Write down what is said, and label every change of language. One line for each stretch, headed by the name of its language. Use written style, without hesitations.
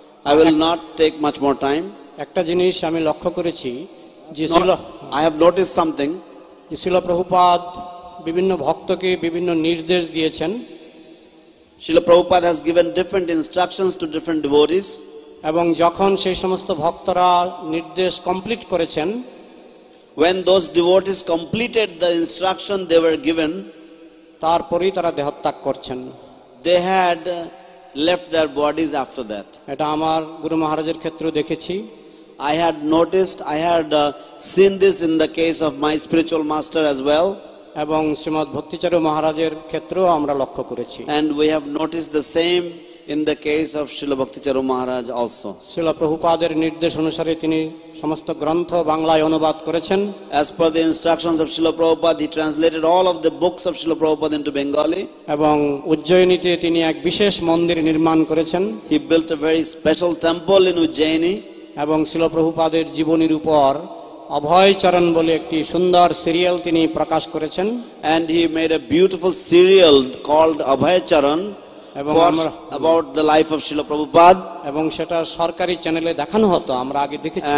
English: I will not take much more time.
Bangla: একটা জিনিস আমি লক্ষ্য করেছি যে
English: I have noticed something.
Bangla: যে শ্রীল প্রভুপাদ বিভিন্ন ভক্তকে বিভিন্ন নির্দেশ দিয়েছেন।
English: Srila Prabhupada has given different instructions to different devotees.
Bangla: এবং যখন সেই সমস্ত ভক্তরা নির্দেশ কমপ্লিট করেছেন,
English: when those devotees completed the instruction they were given,
Bangla: তারপরেই তারা দেহত্যাগ করছেন।
English: they had left their bodies after that.
Bangla: এটা আমার গুরু মহারাজের ক্ষেত্রেও দেখেছি।
English: I had noticed, I had seen this in the case of my spiritual master as well.
Bangla: এবং শ্রীমৎ ভক্তিচারু মহারাজের ক্ষেত্রেও আমরা লক্ষ্য করেছি।
English: And we have noticed the same in the case of Srila Bhakti Charu Maharaj also.
Bangla: Srila প্রভুপাদের নির্দেশ অনুসারে তিনি সমস্ত গ্রন্থ বাংলায় অনুবাদ করেছেন।
English: As per the instructions of Srila Prabhupada, he translated all of the books of Srila Prabhupada into Bengali.
Bangla: এবং উজ্জয়িনীতে তিনি এক বিশেষ মন্দির নির্মাণ করেছেন।
English: He built a very special temple in Ujjaini.
Bangla: এবং শ্রীল প্রভুপাদের জীবনীর উপর অভয় চরণ বলে একটি সুন্দর সিরিয়াল তিনি প্রকাশ করেছেন।
English: And he made a beautiful serial called Abhay Charan about the life of Srila Prabhupada.
Bangla: এবং সেটা সরকারি চ্যানেলে দেখানো হতো, আমরা আগে দেখেছি।